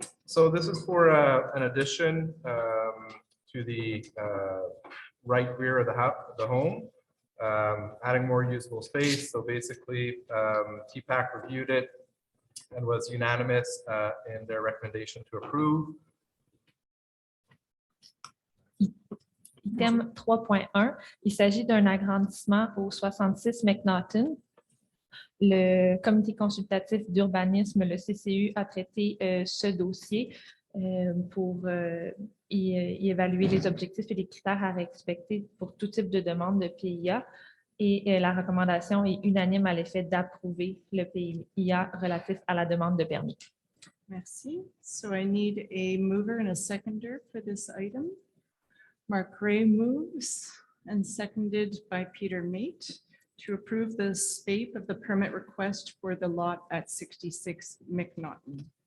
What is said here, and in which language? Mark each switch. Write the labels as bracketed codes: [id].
[en] So this is for an addition to the right rear of the home, adding more usable space. So basically, TPAC reviewed it and was unanimous in their recommendation to approve. [fr] Item 3.1, il s'agit d'un agrandissement au 66 McNaughton. Le comité consultatif d'urbanisme, le CCU, a traité ce dossier pour y évaluer les objectifs et les critères à respecter pour tout type de demande de PIA. Et la recommandation est unanime à l'effet d'approuver le PIA relatif à la demande de permis. Merci. [en] So I need a mover and a seconder for this item. Mark Gray moves and seconded by Peter Mate to approve the SPAPE of the permit request for the lot at 66 McNaughton.